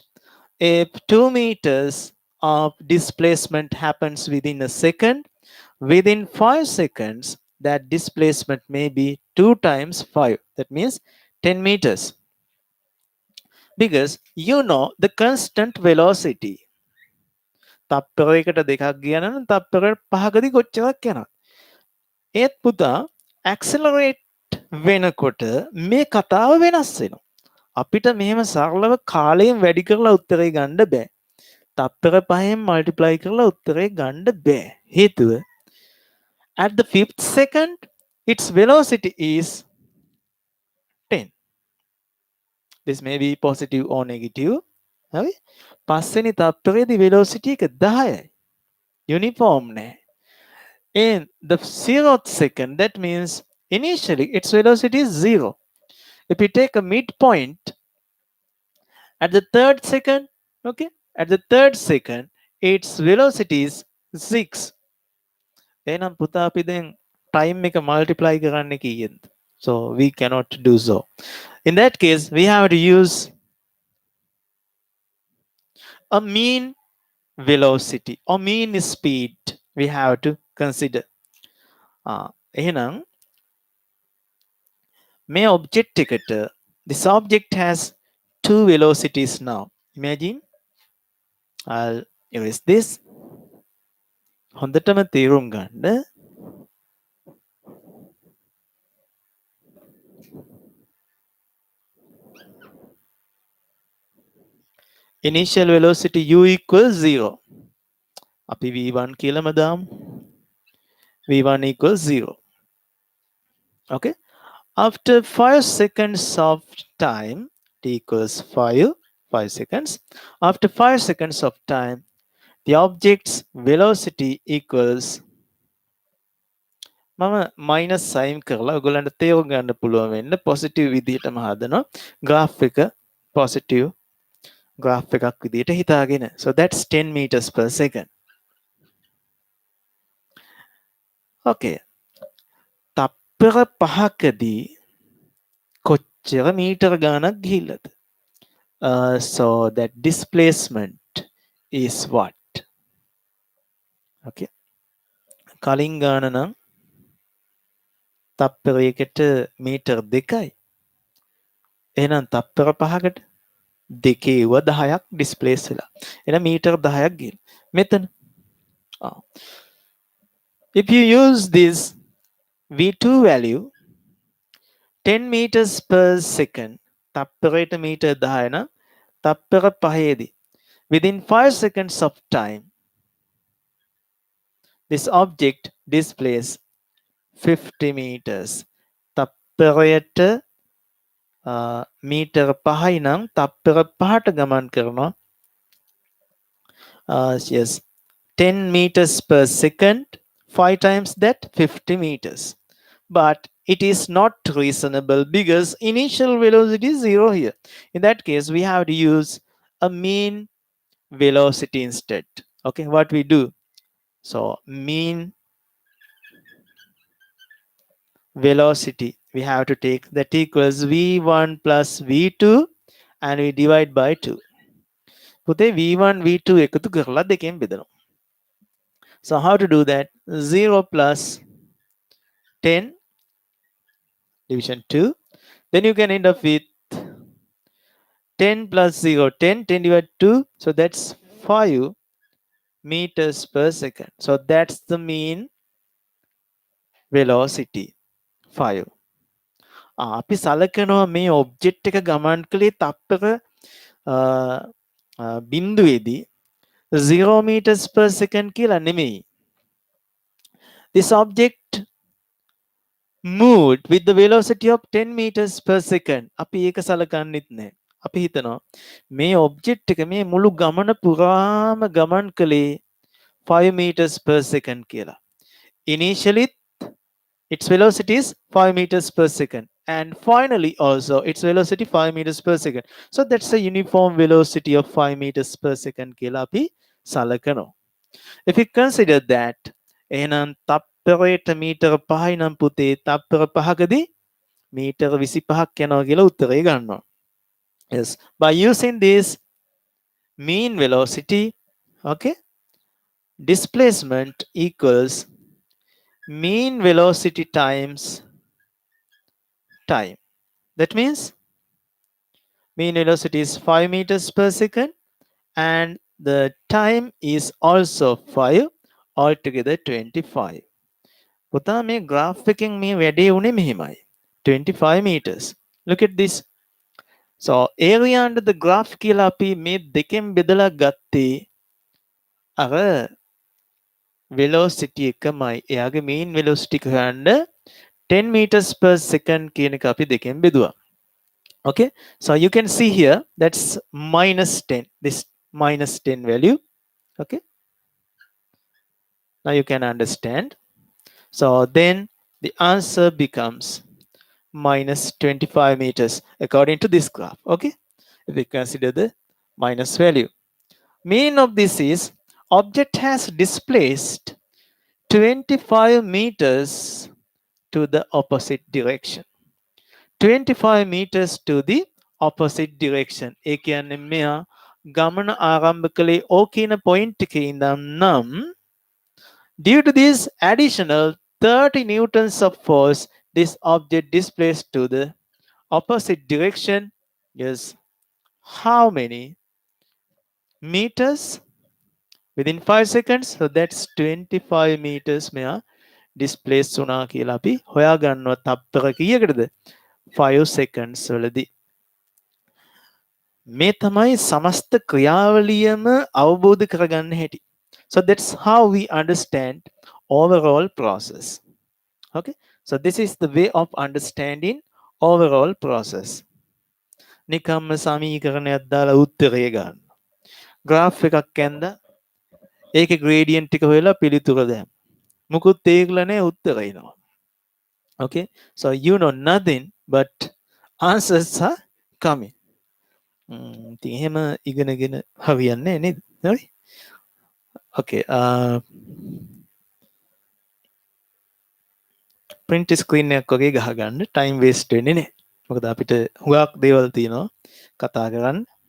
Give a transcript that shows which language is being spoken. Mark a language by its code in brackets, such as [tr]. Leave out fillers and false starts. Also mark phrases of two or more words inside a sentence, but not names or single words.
[en] If 2 meters of displacement happens within a second, within 5 seconds, that displacement may be 2 times 5. That means 10 meters. Because the constant velocity. [si] තප්පරයකට දෙකක් ගියා නම් තප්පරයකට පහකදී කොච්චරක් යනවද? ඒත් පුතා ඇක්සලරේට් වෙනකොට මේ කතාව වෙනස් වෙනවා. අපිට මෙහෙම සරලව කාලයෙන් වැඩි කරලා උත්තරේ ගන්න බෑ. තප්පර පහෙන් මල්ටිප්ලයි කරලා උත්තරේ ගන්න බෑ. [en] හේතුව at the 5th second its velocity is 10. This may be positive or negative. [si] හරි? පස්වෙනි තප්පරයේදී velocity එක 10යි. Uniform නෑ. [en] In the 0th second, that means initially its velocity is 0. If we take a midpoint at the 3rd second, okay, at the 3rd second, its velocity is 6. [si] එහෙනම් පුතා අපි දැන් time එක multiply කරන්න කීයද? [en] So we cannot do so. In that case, we have to use a mean velocity or mean speed. We have to consider. එහෙනම් may object එකට this object has two velocities now. Imagine I'll erase this. [si] හොඳටම තේරුම් ගන්න. [en] Initial velocity u equals 0. [si] අපි v1 කියලාම දාමු. [en] v1 equals 0. Okay. After 5 seconds of time, t equals 5 seconds. After 5 seconds of time, the object's velocity equals [si] මම [en] minus sign [si] කරලා ඔයගොල්ලන්ට තේරුම් ගන්න පුළුවන් වෙන්න positive විදිහටම හදනවා. graph එක positive graph එකක් විදිහට හිතාගෙන. [en] So that's 10 meters per second. Okay. [si] තප්පර පහකදී කොච්චර මීටර ගානක් ගිහිල්ලද? [en] So that displacement is what? [si] Okay. කලින් ගාන නම් තප්පරයකට මීටර් 2යි. එහෙනම් තප්පර පහකට දෙකේව 10ක් ඩිස්ප්ලේස් වෙලා. එහෙනම් මීටර් 10ක් ගිහින්. මෙතන. [en] If you use this V2 value 10 meters per second, [si] තප්පරයට මීටර් 10 නම් තප්පර පහේදී [en] within 5 seconds of time, this object displays 50 meters. [si] තප්පරයට මීටර 5යි නම් තප්පර 5ට ගමන් කරනවා. [en] Yes, 10 meters per second, 5 times that 50 meters. But it is not reasonable because initial velocity is 0 here. In that case, we have to use a mean velocity instead. Okay, what we do? So mean velocity, we have to take that equals v1 plus v2 and we divide by 2. [si] පුතේ v1 v2 එකතු කරලා දෙකෙන් බෙදනවා. [en] So how to do that? 0 plus 10 division 2. Then you can end up with 10 plus 0, 10, 10 divided 2. So that's 5 meters per second. So that's the mean velocity. 5. [si] අපි සලකනවා මේ ඔබ්ජෙක්ට් එක ගමන් කළේ තප්පර බිඳුවේදී [en] 0 meters per second [si] කියලා නෙමෙයි. [en] This object moved with the velocity of 10 meters per second. [si] අපි ඒක සලකන්නෙත් නැහැ. අපි හිතනවා මේ ඔබ්ජෙක්ට් එක මේ මුළු ගමන පුරාම ගමන් කළේ [en] 5 meters per second [si] කියලා. [en] Initially its velocity is 5 meters per second, and finally also its velocity 5 meters per second. So that's a uniform velocity of 5 meters per second [si] කියලා අපි සලකනවා. [en] If you consider that, [si] එහෙනම් තප්පරයට මීටර 5යි නම් පුතේ තප්පර 5කදී මීටර 25ක් යනවා කියලා උත්තරේ ගන්නවා. [en] Yes, by using this mean velocity, okay, displacement equals mean velocity times time. That means mean velocity is 5 meters per second and the time is also 5, altogether 25. [si] පුතා මේ graph එකෙන් මේ වැඩේ උනේ මෙහෙමයි. [en] 25 meters. Look at this. So area under the graph [si] කියලා අපි මේ දෙකෙන් බෙදලා ගත්තේ අර velocity එකමයි. එයාගේ mean velocity හොයන්න [en] 10 meters per second [si] කියන එක අපි දෙකෙන් බෙදුවා. [en] Okay, so you can see here that's minus 10, this minus 10 value. Okay, now you can understand. So then the answer becomes minus 25 meters according to this graph. Okay, if we consider the minus value, mean of this is object has displaced 25 meters to the opposite direction. 25 meters to the opposite direction. [si] ඒ කියන්නේ මෙයා ගමන ආරම්භ කළේ O කියන point එකේ ඉඳන් නම් [en] due to this additional 30 newtons of force, this object displaced to the opposite direction is how many meters within 5 seconds? So that's 25 meters [si] මෙයා displaced වුණා කියලා අපි හොයාගන්නවා තප්පර කීයකටද? 5 seconds වලදී. මේ තමයි සමස්ත ක්‍රියාවලියම අවබෝධ කරගන්න හැටි. [en] So that's how we understand overall process. Okay, so this is the way of understanding overall process. [si] නිකම්ම සමීකරණයක් දාලා උත්තරය ගන්න. graph එකක් ඇඳලා ඒකේ gradient එක හොයලා පිළිතුර දාන්න. මුකුත් තේරෙලා නැහැ උත්තරය එනවා. [en] Okay, so you know nothing but answers are coming. [si] ඉතින් එහෙම ඉගෙනගෙන හරියන්නේ නේද? හරි? Okay, [en] print screen [si] එකක් වගේ ගහගන්න [en] time waste [si] වෙන්නේ නැහැ. මොකද අපිට හුඟක් දේවල් තියෙනවා කතා කරන්න.